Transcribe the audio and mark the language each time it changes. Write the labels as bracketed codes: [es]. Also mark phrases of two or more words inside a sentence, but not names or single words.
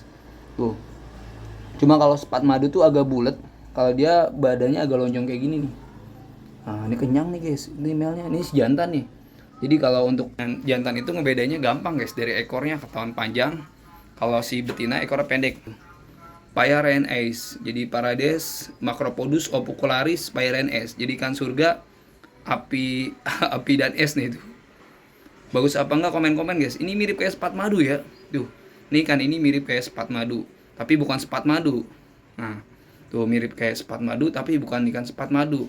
[id] Tuh. Cuma kalau sepat madu tuh agak bulat. Kalau dia badannya agak lonjong kayak gini nih. Nah, ini kenyang nih guys. Ini male-nya, ini si jantan nih. Jadi kalau untuk jantan itu ngebedanya gampang guys, dari ekornya ketahuan panjang. Kalau si betina ekornya pendek. Fire and Ice. Jadi parades Macropodus opicularis Fire and Ice. Jadi ikan surga api dan es nih itu. Bagus apa enggak komen-komen guys. Ini mirip kayak sepat madu ya. Tuh. Nih kan ini mirip kayak sepat madu, tapi bukan sepat madu. Nah, tuh mirip kayak sepat madu tapi bukan ikan sepat madu.